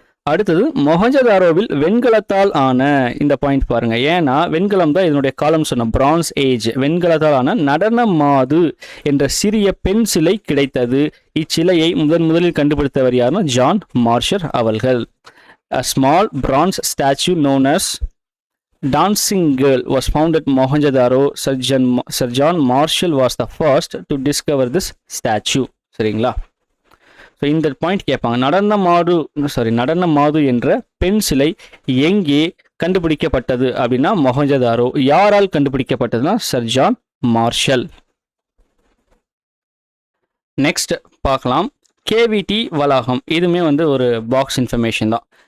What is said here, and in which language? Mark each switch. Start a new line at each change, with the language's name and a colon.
Tamil: அடுத்தது மொஹஞ்சதாரோவில் வெண்கலத்தால் ஆன இந்த பாயிண்ட் பாருங்க. ஏன்னா வெண்கலம் தான் இதனுடைய காலம் சொன்ன பிரான்ஸ் ஏஜ். வெண்கலத்தால் ஆன நடன மாது என்ற சிறிய பெண் சிலை கிடைத்தது. இச்சிலையை முதலில் கண்டுபிடித்தவர் யாருன்னா ஜான் மார்ஷர் அவர்கள்.
English: A small bronze statue known as Dancing Girl was found at Mohenjo-daro. Sir John Marshall was the first to discover this statue.
Tamil: சரிங்களா? ஸோ இந்த பாயிண்ட் கேட்பாங்க. நடன மாது என்ற பெண் சிலை எங்கே கண்டுபிடிக்கப்பட்டது அப்படின்னா மொஹஞ்சதாரோ. யாரால் கண்டுபிடிக்கப்பட்டதுன்னா சர் ஜான் மார்ஷல். நெக்ஸ்ட் பார்க்கலாம் கேவிடி வளாகம். இதுவுமே வந்து ஒரு பாக்ஸ் இன்ஃபர்மேஷன் தான்.